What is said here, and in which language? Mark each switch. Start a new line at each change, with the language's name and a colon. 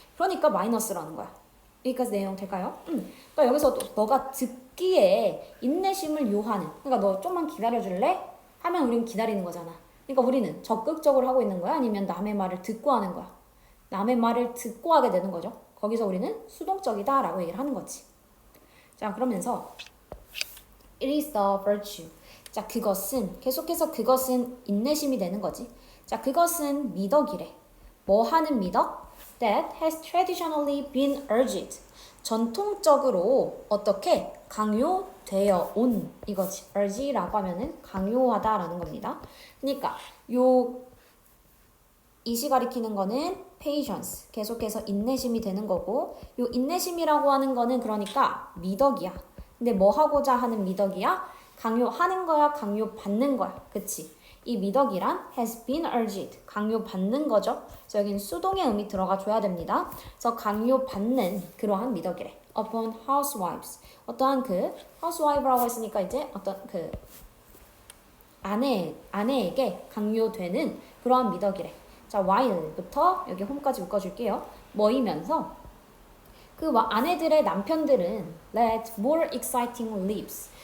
Korean: 그러니까 마이너스라는 거야. 여기까지 내용 될까요? 그러니까 여기서 또 너가 듣기에 인내심을 요하는, 그러니까 너 좀만 기다려줄래? 하면 우리는 기다리는 거잖아. 그러니까 우리는 적극적으로 하고 있는 거야? 아니면 남의 말을 듣고 하는 거야? 남의 말을 듣고 하게 되는 거죠. 거기서 우리는 수동적이다 라고 얘기를 하는 거지. 자, 그러면서
English: It is the virtue.
Korean: 자, 그것은 계속해서 그것은 인내심이 되는 거지. 자, 그것은 미덕이래. 뭐 하는 미덕?
English: That has traditionally been urged.
Korean: 전통적으로 어떻게 강요되어 온 이거지. urge라고 하면은 강요하다라는 겁니다. 그러니까 이시 가리키는 거는 patience. 계속해서 인내심이 되는 거고, 요 인내심이라고 하는 거는 그러니까 미덕이야. 근데 뭐 하고자 하는 미덕이야? 강요하는 거야, 강요받는 거야. 그치? 이 미덕이란
English: has been urged.
Korean: 강요받는 거죠. 그래서 여기는 수동의 의미 들어가 줘야 됩니다. 그래서 강요받는 그러한 미덕이래.
English: upon housewives.
Korean: 어떠한 그 housewive라고 했으니까 이제 어떤 그 아내에게 강요되는 그러한 미덕이래. 자, while부터 여기 home까지 묶어줄게요. 뭐이면서 그 아내들의 남편들은
English: led more exciting lives.